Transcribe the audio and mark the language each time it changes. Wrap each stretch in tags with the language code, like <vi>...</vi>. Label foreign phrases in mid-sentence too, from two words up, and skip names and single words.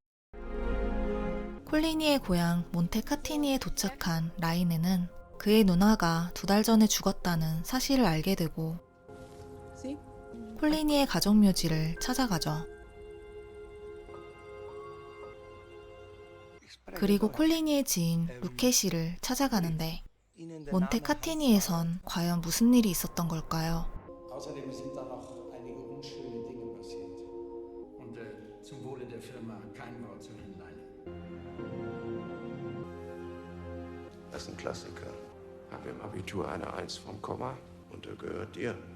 <ko>콜리니의 고향 몬테카티니에 도착한 라이네는 그의 누나가 2달 전에 죽었다는 사실을 알게 되고 콜리니의 가족묘지를 찾아가죠. 그리고 콜리니의 지인 루케시를 찾아가는데 몬테카티니에선 과연 무슨 일이 있었던 걸까요?</ko> <de>Außerdem sind da noch einige unschöne Dinge passiert. Und zum Wohle der Firma kein Wort zu Herrn Leinen. Das ist ein Klassiker. Habe im Abitur eine 1 vom Komma und er gehört dir.</de>